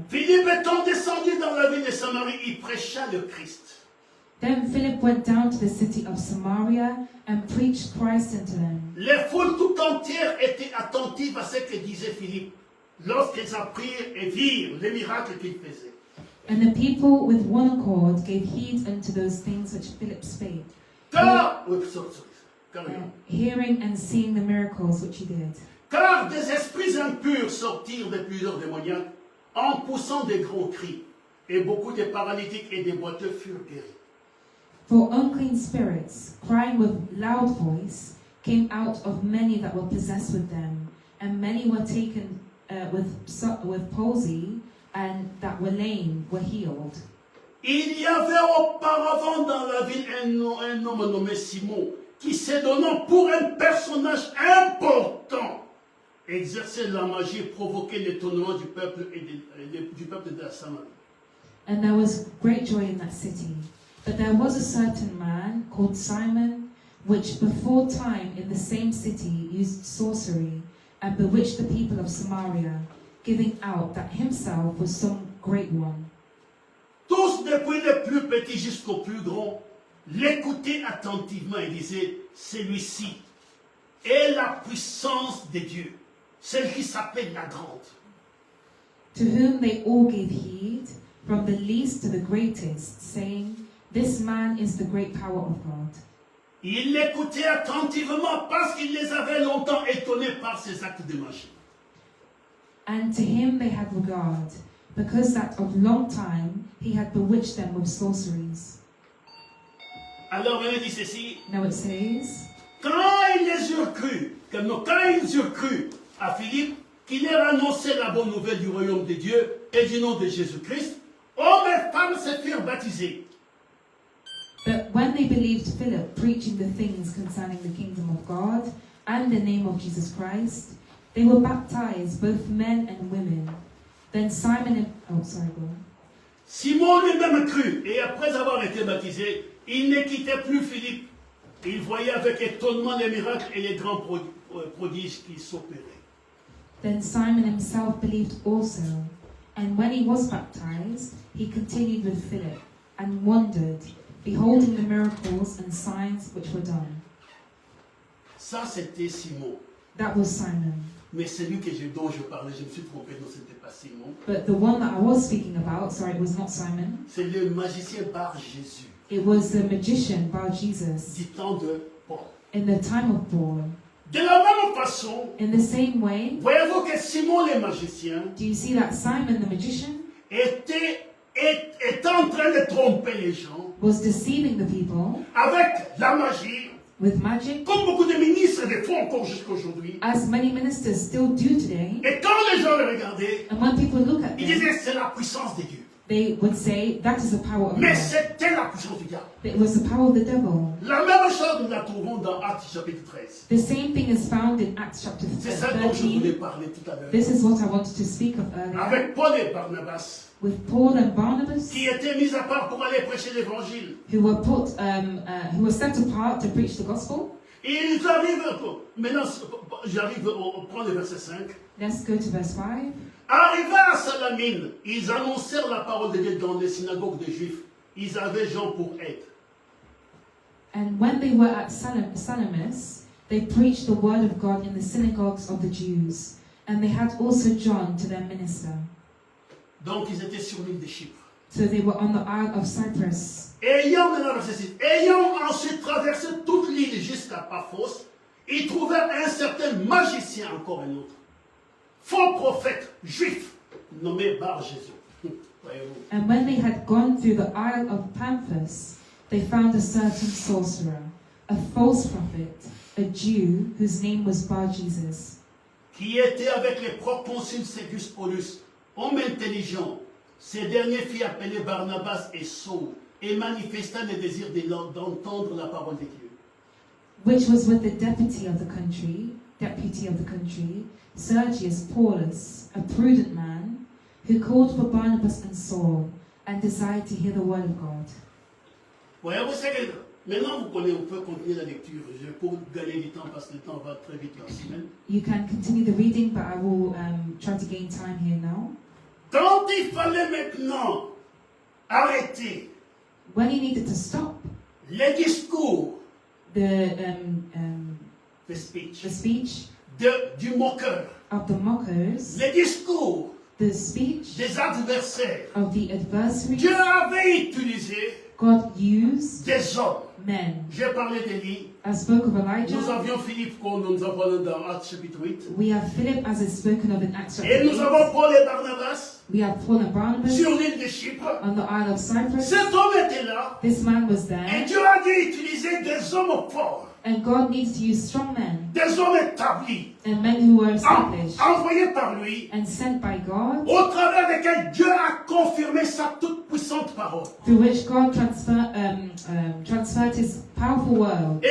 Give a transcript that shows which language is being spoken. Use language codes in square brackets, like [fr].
[fr] Philippe étant descendu dans la ville de Samarie, il prêcha le Christ. [en] Then Philip went down to the city of Samaria and preached Christ unto them. [fr] Les foules tout entières étaient attentives à ce que disait Philippe lorsqu'ils apprirent et virent les miracles qu'il faisait. [en] And the people with one accord gave heed unto those things which Philip spake, [fr] Car, oui, carrément. [en] hearing and seeing the miracles which he did. [fr] Car des esprits impurs sortirent de plusieurs démoniaques en poussant des grands cris, et beaucoup de paralytiques et des boiteux furent guéris. [en] For unclean spirits, crying with loud voice, came out of many that were possessed with them, and many were taken with palsy, and that were lame were healed. [fr] Il y avait auparavant dans la ville un homme nommé Simon, qui se donnant pour un personnage important, exerçait la magie et provoquait l'étonnement du peuple du peuple de la Samarie. [en] And there was great joy in that city. But there was a certain man called Simon, which before time in the same city used sorcery, and bewitched the people of Samaria, giving out that himself was some great one. [fr] Tous, depuis les plus petits jusqu'aux plus grands, l'écoutaient attentivement et disaient, celui-ci est la puissance de Dieu, celle qui s'appelle la grande. [en] To whom they all gave heed, from the least to the greatest, saying, this man is the great power of God. [fr] Ils l'écoutaient attentivement parce qu'il les avait longtemps étonnés par ses actes de magie. [en] And to him they had regard, because that of long time he had bewitched them with sorceries. [fr] Alors il dit ceci, [en] Now it says, [fr] quand ils eurent cru à Philippe, qu'il leur annonçait la bonne nouvelle du royaume de Dieu et du nom de Jésus-Christ, hommes et femmes se firent baptiser. [en] but when they believed Philip preaching the things concerning the kingdom of God and the name of Jesus Christ, they were baptized, both men and women. Then Simon and, go on. [fr] Simon lui-même crut, et après avoir été baptisé, il ne quittait plus Philippe. Il voyait avec étonnement les miracles et les grands prodiges qui s'opéraient. [en] Then Simon himself believed also, and when he was baptized, he continued with Philip, and wondered, beholding the miracles and signs which were done. [fr] Ça, c'était Simon. [en] That was Simon. [fr] Mais celui dont je parlais, je me suis trompé, non, ce n'était pas Simon. [en] But the one that I was speaking about, sorry, it was not Simon. [fr] C'est le magicien Bar Jésus, [en] It was the magician Bar Jesus [fr] du temps de Paul. [en] in the time of Paul. [fr] De la même façon, [en] In the same way, [fr] voyez-vous que Simon le magicien [en] do you see that Simon the magician [fr] était en train de tromper les gens [en] was deceiving the people [fr] avec la magie, [en] with magic, [fr] comme beaucoup de ministres le font encore jusqu'à aujourd'hui. [en] as many ministers still do today? [fr] Et quand les gens le regardaient, [en] And when people look at [fr] ils disaient c'est la puissance de Dieu. [en] they would say, that is the power of [fr] Mais [en] God. [fr] c'était la puissance du diable. [en] It was the power of the devil. [fr] La même chose, nous la trouvons dans Actes chapitre 13. [en] The same thing is found in Acts chapter [fr] C'est ça dont je voulais [en] 13. [fr] parler tout à l'heure. [en] This is what I wanted to speak of earlier. [fr] Avec Paul et Barnabas, [en] With Paul and Barnabas, [fr] qui étaient mis à part pour aller prêcher l'évangile. [en] who were set apart to preach the gospel. [fr] Et ils arrivent, maintenant j'arrive au prendre le verset 5. [en] Let's go to verse 5. [fr] Arrivés à Salamine, ils annoncèrent la parole de Dieu dans les synagogues des Juifs. Ils avaient Jean pour aide. [en] And when they were at Salamis, they preached the word of God in the synagogues of the Jews. And they had also John to their minister. [fr] Donc ils étaient sur l'île de Chypre. [en] So they were on the Isle of Cyprus. [fr] Ayant ensuite traversé toute l'île jusqu'à Paphos, ils trouvèrent un certain magicien, encore un autre, faux prophète juif, nommé Bar Jésus. Voyez-vous. [en] And when they had gone through the Isle of Paphos, they found a certain sorcerer, a false prophet, a Jew whose name was Bar Jesus, [fr] Qui était avec les proconsuls Sergius Paulus, homme intelligent. Ces derniers fit appeler Barnabas et Saul, et manifesta le désir d'entendre la parole de Dieu. [en] which was with the deputy of the country, deputy of the country, Sergius Paulus, a prudent man, who called for Barnabas and Saul, and desired to hear the word of God. [fr] Voyez, vous savez, maintenant vous connaissez, on peut continuer la lecture. Pour gagner du temps, parce que le temps va très vite dans la semaine. [en] You can continue the reading, but I will try to gain time here now. [fr] Quand il fallait maintenant arrêter [en] When he needed to stop [fr] les discours, [en] the the speech, speech [fr] du moqueur, [en] of the mockers, [fr] les discours [en] the speech [fr] des adversaires, [en] of the adversaries, [fr] Dieu avait utilisé [en] God used [fr] des hommes. [en] men. [fr] J'ai parlé d'Élie. [en] I spoke of [fr] Nous [en] Elijah. [fr] avions Philippe, comme nous avons dans Actes chapitre 8. [en] We have Philip, as is spoken of in Acts [fr] Et [en] chapter [fr] nous [en] 8. [fr] avons Paul et Barnabas [en] We have Paul and Barnabas [fr] sur l'île de Chypre. [en] on the Isle of Cyprus. [fr] Cet homme était là. [en] This man was [fr] Et [en] there, [fr] Dieu a dû utiliser des hommes forts, [en] and God needed to use strong men [fr] des hommes établis, [en] and men who were established [fr] envoyés par lui, [en] and sent by God, [fr] au travers desquels Dieu a confirmé sa toute puissante parole. [en] through which God transferred his powerful word.